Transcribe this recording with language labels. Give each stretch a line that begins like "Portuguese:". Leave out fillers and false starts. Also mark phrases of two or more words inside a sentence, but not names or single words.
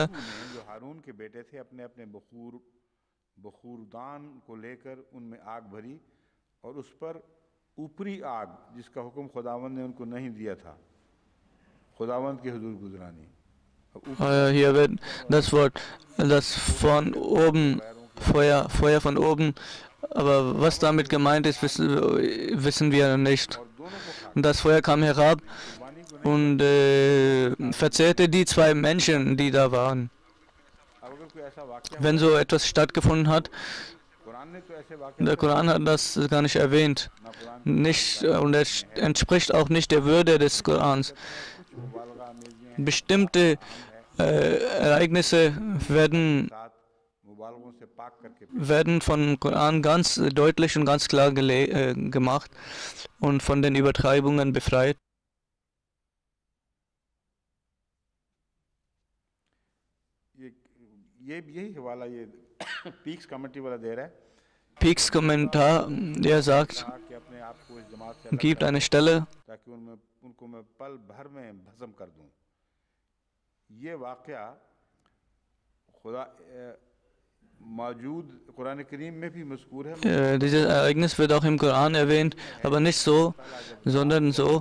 Urdu: جو ہارون کے بیٹے تھے اپنے اپنے بخوردان کو لے کر ان میں آگ بھری اور اس پر اوپری آگ جس کا حکم خداوند نے ان کو نہیں دیا تھا خداوند کی حضور گزرانی اب
German: Hier wird das Wort, das von oben, Feuer von oben, aber was damit gemeint ist, wissen wir nicht. Und das Feuer kam herab und verzehrte die zwei Menschen, die da waren.
Urdu: اب اگر کوئی ایسا واقعہ
German: Wenn so etwas stattgefunden hat,
Urdu: قرآن نے تو ایسے واقعے
German: der Koran hat das gar nicht erwähnt.
Urdu: نہ قرآن
German: Nicht, und es entspricht auch nicht der Würde des Korans.
Urdu: مبالغہ آمیزیاں
German: Bestimmte Ereignisse werden
Urdu: ساتھ مبالغوں سے پاک کر کے
German: von Koran ganz deutlich und ganz klar gemacht und von den Übertreibungen befreit.
Urdu: یہی حوالہ یہ پیکس کمیٹی والا دے رہا ہے
German: Peaks Kommentar, der sagt,
Urdu: کہا کہ اپنے آپ کو اس جماعت سے الگ
German: gibt
Urdu: کر
German: eine Stelle,
Urdu: تاکہ ان کو میں پل بھر میں بھسم کر دوں یہ واقعہ خدا موجود قرآن کریم میں بھی مذکور ہے
German: dieses Ereignis wird auch im Koran erwähnt, aber nicht so, sondern so.